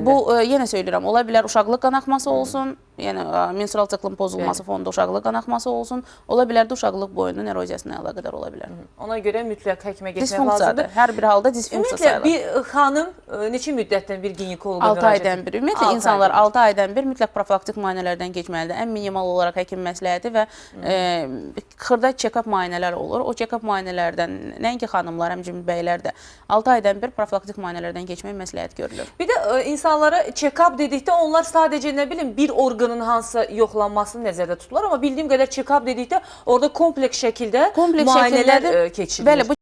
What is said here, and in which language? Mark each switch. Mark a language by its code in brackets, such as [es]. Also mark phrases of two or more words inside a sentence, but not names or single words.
[az] Bu, yenə söyləyirəm, ola bilər uşaqlıq qanaxması olsun, yəni menstrual siklin pozulması fonunda uşaqlıq qanaxması olsun, ola bilər də uşaqlıq boyunun eroziyasına əlaqədar ola bilər. Ona görə mütləq həkimə getmək Disfunksiyadır. lazımdır. Hər bir halda disfunksiya sayılır. Bir xanım neçə müddətdən bir ginekoloqa 6 aydan bir. Ümumiyyətlə insanlar 6 aydan bir mütləq profilaktik müayinələrdən keçməlidir. Ən minimal olaraq həkim məsləhəti və xırda check-up müayinələr olur. O check-up müayinələrdən nəinki xanımlar, həmçinin bəylər də 6 aydan bir profilaktik müayinələrdən keçmək məsləhət görülür. Bir də insanlara check-up dedikdə onlar sadəcə nə bilim bir orqan orqanın hansısa yoxlanmasını nəzərdə tuturlar. Amma bildiyim qədər check-up dedikdə orada kompleks şəkildə müayinələr keçirilir. Bəli, bu